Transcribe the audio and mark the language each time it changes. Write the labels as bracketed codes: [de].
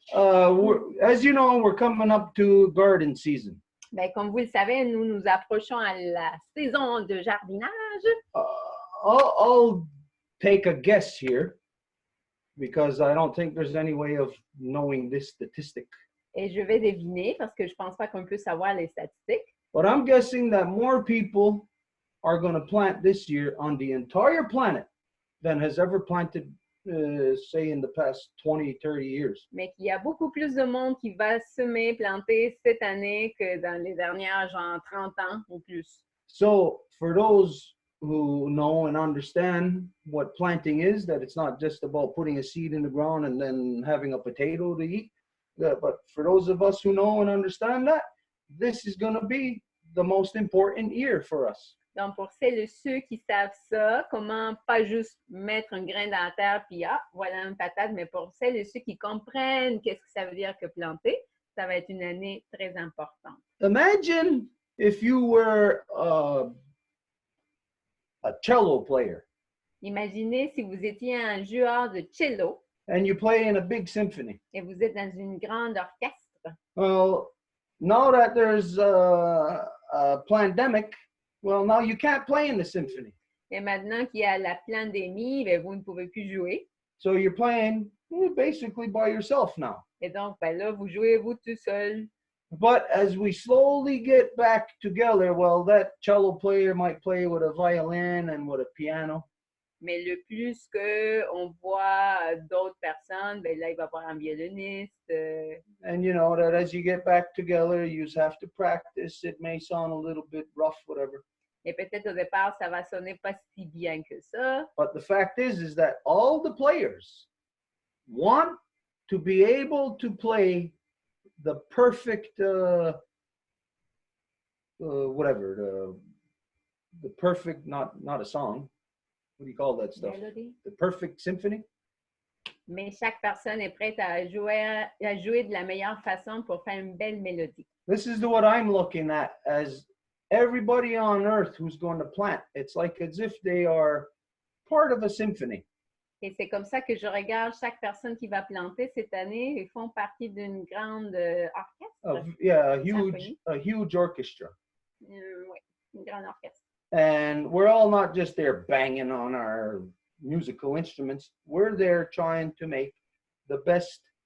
[en] As you know, we're coming up to garden season. [fr] Ben, comme vous le savez, nous nous approchons à la saison de jardinage. [en] I'll take a guess here because I don't think there's any way of knowing this statistic. [fr] Et je vais deviner parce que je pense pas qu'on peut savoir les statistiques. [en] But I'm guessing that more people are going to plant this year on the entire planet than has ever planted, say, in the past 20, 30 years. [fr] Mais qu'il y a beaucoup plus de monde qui va semer, planter cette année que dans les dernières, genre 30 ans ou plus. [en] So for those who know and understand what planting is, that it's not just about putting a seed in the ground and then having a potato to eat, but for those of us who know and understand that, this is going to be the most important year for us. [fr] Donc, pour celles et ceux qui savent ça, comment pas juste mettre un grain dans la terre puis voilà une patate, mais pour celles et ceux qui comprennent qu'est-ce que ça veut dire que planter, ça va être une année très importante. [en] Imagine if you were a cello player. [fr] Imaginez si vous étiez un joueur de cello. [en] And you play in a big symphony. [fr] Et vous êtes dans une grande orchestre. [en] Well, now that there's a pandemic, well, now you can't play in the symphony. [fr] Et maintenant qu'il y a la pandémie, ben, vous ne pouvez plus jouer. [en] So you're playing basically by yourself now. [fr] Et donc, ben là, vous jouez vous tout seul. [en] But as we slowly get back together, well, that cello player might play with a violin and with a piano. [fr] Mais le plus qu'on voit d'autres personnes, ben là, il va y avoir un violoniste. [en] And you know that as you get back together, you have to practice. It may sound a little bit rough, whatever. [fr] Et peut-être au départ, ça va sonner pas si bien que ça. [en] But the fact is that all the players want to be able to play the perfect, whatever, the perfect, not a song. What do you call that stuff? Melody. The perfect symphony. [fr] Mais chaque personne est prête à jouer de la meilleure façon pour faire une belle mélodie. [en] This is what I'm looking at as everybody on earth who's going to plant. It's like as if they are part of a symphony. [fr] Et c'est comme ça que je regarde chaque personne qui va planter cette année. Ils font partie d'une grande orchestre. [en] Yeah, a huge orchestra. [fr] Oui, une grande orchestre. [en] And we're all not just there banging on our musical instruments. We're there trying to make the best